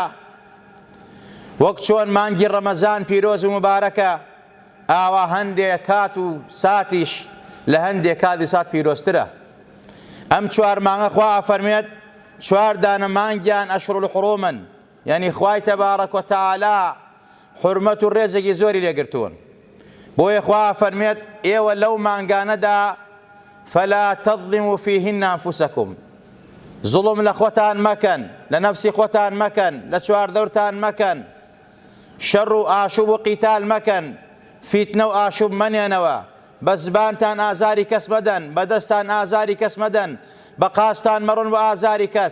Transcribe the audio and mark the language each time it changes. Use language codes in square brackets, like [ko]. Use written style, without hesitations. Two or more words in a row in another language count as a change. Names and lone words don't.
[ckb] وەک چۆن مانگی ڕەمەزان پیرۆز و مبارەکە، ئاوا هەندێک کات و ساتیش لە هەندێک کات و سات پیرۆزترە. ئەم 4 مانگە خوا ئەفەرمێت 4 دانە مانگیان [ar] ئەشهور الحوڕومن، [ckb] یعنی خوای [ar] تەبارەک وتەعالا [ckb] حورمەت و ڕێزێکی زۆری لێگرتوون. بۆیە خوا ئەفەرمێت ئێوە لەو مانگانەدا [ar] فلا تظلموا فيهن أنفسكم، [ckb] زوڵم لە خۆتان مەکەن، لە نەفسی خۆتان مەکەن، لە چواردەورتان مەکەن، شەڕ و ئاشوب و قیتال مەکەن، فیتنە و ئاشوب مەنێنەوە، بە زبانتان ئازاری کەس مەدەن، بە دەستان ئازاری کەس مەدەن، بە قاچتان مەڕۆن بە ئازاری کەس.